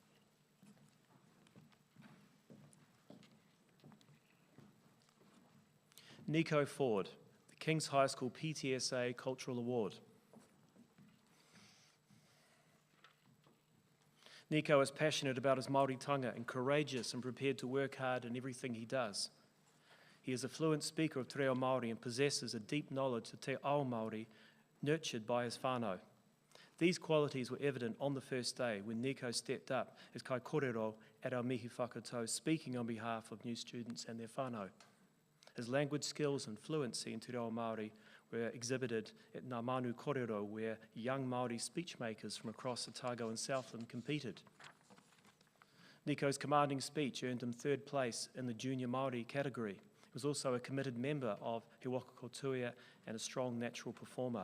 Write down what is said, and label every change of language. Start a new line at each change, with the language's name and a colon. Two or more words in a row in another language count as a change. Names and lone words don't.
English: Nico Ford, the King's High School PTSA Cultural Award. Nico is passionate about his Māoritanga and courageous and prepared to work hard in everything he does. He is a fluent speaker of
Māori: te reo Māori
English: and possesses a deep knowledge of
Māori: te ao Māori
English: nurtured by his whānau. These qualities were evident on the first day when Nico stepped up as
Māori: kai kōrero
English: at our Mihi Whakatau, speaking on behalf of new students and their whānau. His language skills and fluency in
Māori: te reo Māori
English: were exhibited at Ngā Manu Kōrero, where young Māori speechmakers from across Otago and Southland competed. Nico's commanding speech earned him 3rd place in the junior Māori category. He was also a committed member of He Waka Kotuia and a strong natural performer.